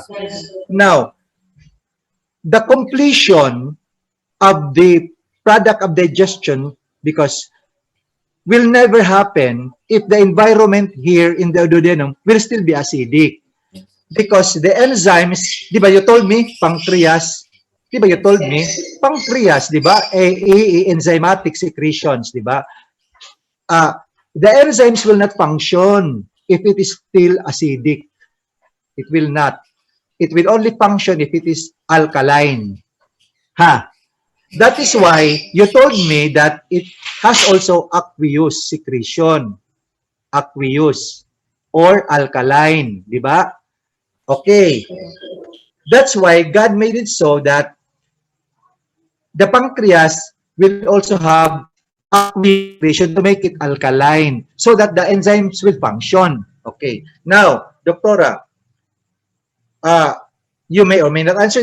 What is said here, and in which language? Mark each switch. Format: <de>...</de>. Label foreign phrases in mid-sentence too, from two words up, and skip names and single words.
<en>Now, the completion of the product of digestion, because will never happen if the environment here in the duodenum will still be acidic. Because the enzymes,</en> <tl>di ba</tl> <en>you told me, pancreas,</en> <tl>di ba</tl> <en>you told me, pancreas,</en> <tl>di ba,</tl> <en>enzymatic secretions,</en> <tl>di ba?</tl> <en>The enzymes will not function if it is still acidic. It will not. It will only function if it is alkaline. Ha? That is why you told me that it has also aqueous secretion. Aqueous or alkaline,</en> <tl>di ba?</tl> <en>Okay. That's why God made it so that the pancreas will also have aqueous secretion to make it alkaline so that the enzymes will function. Okay. Now, Doktora, you may or may not answer.</en>